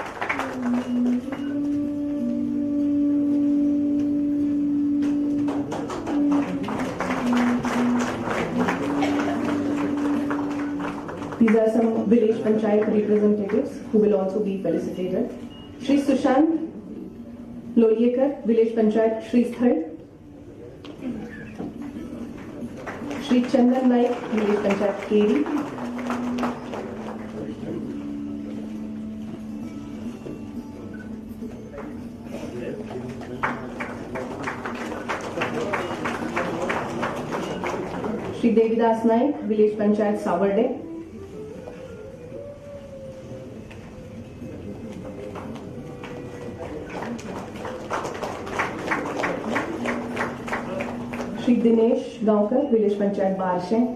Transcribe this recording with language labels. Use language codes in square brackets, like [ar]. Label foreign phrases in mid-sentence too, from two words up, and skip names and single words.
[en] These are some village panchayat representatives who will also be felicitated. Shri Sushant Loliyekar, village panchayat Shristthal. Shri Chandan Naik, village panchayat Keri. Shri Devidas Naik, village panchayat Savarde. Shri Dinesh Gaonkar, village panchayat Barshe.